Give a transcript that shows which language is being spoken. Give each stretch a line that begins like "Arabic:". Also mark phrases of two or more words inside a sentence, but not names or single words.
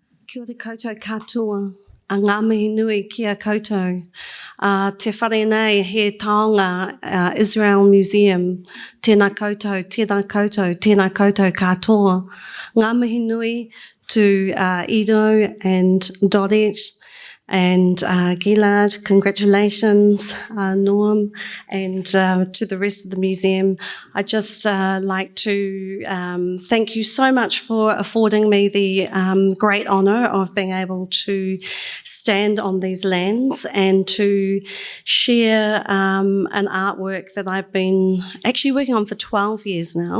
Māori: Kia ora koutou katoa, a ngā mihi nui ki a koutou. Te whare nei he taonga Israel Museum, tēnā koutou, tēnā koutou, tēnā koutou katoa. Ngā mihi nui
English: to Ido and Dorette and Gilad, congratulations, Norm, and to the rest of the museum. I'd just like to thank you so much for affording me the great honour of being able to stand on these lands and to share an artwork that I've been actually working on for 12 years now.